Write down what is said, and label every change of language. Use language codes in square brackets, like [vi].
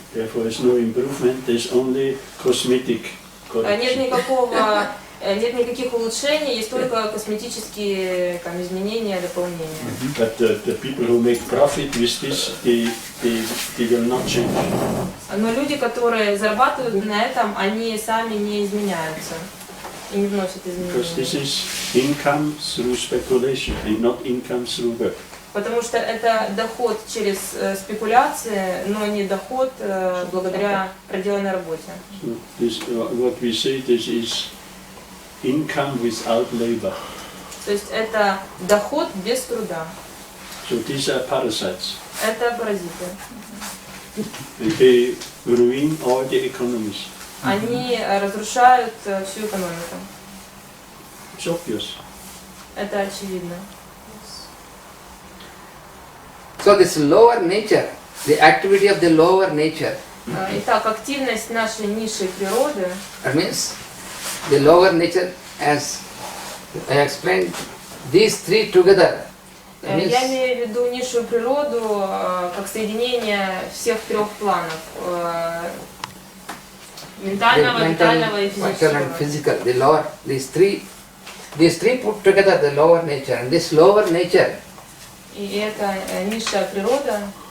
[en] Therefore, there's no improvement. There's only cosmetic correction. [ru] Нет никаких улучшений, есть только косметические изменения, дополнения. [en] But the people who make profit with this, they will not change. [ru] Но люди, которые зарабатывают на этом, они сами не изменяются и не вносят изменения. [en] Because this is income through speculation and not income through work. [ru] Потому что это доход через спекуляции, но не доход благодаря проделанной работе. [en] So this, what we say, this is income without labor. [ru] То есть это доход без труда. [en] So these are parasites. [ru] Это паразиты. [en] They ruin all the economies. [ru] Они разрушают всю экономику. [en] It's obvious. [ru] Это очевидно. [en] So this lower nature, the activity of the lower nature, [ru] Итак, активность нашей низшей природы, [en] that means the lower nature, as I explained, these three together. That means [ru] я имею в виду низшую природу как соединение всех трех планов. Ментального, витального и [en] mental and [ru] физического. [en] physical, the lower, these three put together, the lower nature, and this lower nature, [ru] И это низшая природа,